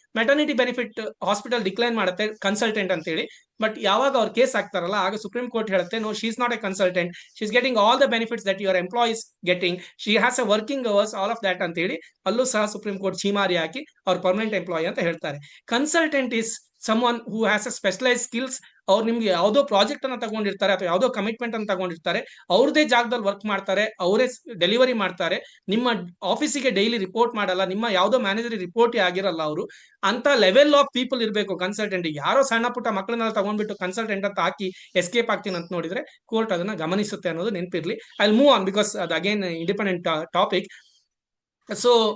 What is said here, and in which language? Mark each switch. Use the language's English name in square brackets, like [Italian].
[Kannada] Maternity benefit hospital decline ಮಾಡುತ್ತೆ consultant ಅಂತ ಹೇಳಿ. ಬಟ್ ಯಾವಾಗ ಅವ್ರು ಕೇಸ್ ಆಗ್ತಾರಲ್ಲ, ಆಗ ಸುಪ್ರೀಂ ಕೋರ್ಟ್ ಹೇಳುತ್ತೆ, [English] no, she is not a consultant, she is getting all the benefits that your employees getting, she has a working hours, all of that [Kannada] ಅಂತ ಹೇಳಿ ಅಲ್ಲೂ ಸಹ ಸುಪ್ರೀಂ ಕೋರ್ಟ್ ಚೀಮಾರಿ ಹಾಕಿ ಅವ್ರ ಪರ್ಮನೆಂಟ್ ಎಂಪ್ಲಾಯಿ ಅಂತ ಹೇಳ್ತಾರೆ. [English] Consultant is someone who has a specialized skills. [Kannada] ಅವ್ರು ನಿಮ್ಗೆ ಯಾವುದೋ ಪ್ರಾಜೆಕ್ಟ್ ಅನ್ನ ತಗೊಂಡಿರ್ತಾರೆ ಅಥವಾ ಯಾವುದೋ ಕಮಿಟ್ಮೆಂಟ್ ಅನ್ನು ತಗೊಂಡಿರ್ತಾರೆ, ಅವ್ರದೇ ಜಾಗದಲ್ಲಿ ವರ್ಕ್ ಮಾಡ್ತಾರೆ, ಅವರೇ ಡೆಲಿವರಿ ಮಾಡ್ತಾರೆ, ನಿಮ್ಮ ಆಫೀಸಿಗೆ ಡೈಲಿ ರಿಪೋರ್ಟ್ ಮಾಡಲ್ಲ, ನಿಮ್ಮ ಯಾವುದೋ ಮ್ಯಾನೇಜರ್ ರಿಪೋರ್ಟ್ ಆಗಿರಲ್ಲ. ಅವರು ಅಂತ ಲೆವೆಲ್ ಆಫ್ ಪೀಪಲ್ ಇರಬೇಕು ಕನ್ಸಲ್ಟೆಂಟ್. ಯಾರೋ ಸಣ್ಣ ಪುಟ್ಟ ಮಕ್ಕಳನ್ನೆಲ್ಲ ತಗೊಂಡ್ಬಿಟ್ಟು ಕನ್ಸಲ್ಟೆಂಟ್ ಅಂತ ಹಾಕಿ ಎಸ್ಕೇಪ್ ಆಗ್ತೀನಿ ಅಂತ ನೋಡಿದ್ರೆ ಕೋರ್ಟ್ ಅದನ್ನ ಗಮನಿಸುತ್ತೆ ಅನ್ನೋದು ನೆನಪಿರ್ಲಿ. [English] I will move on because [Kannada] ಅದು ಅಗೇನ್ ಇಂಡಿಪೆಂಡೆಂಟ್ ಟಾಪಿಕ್. ಸೊ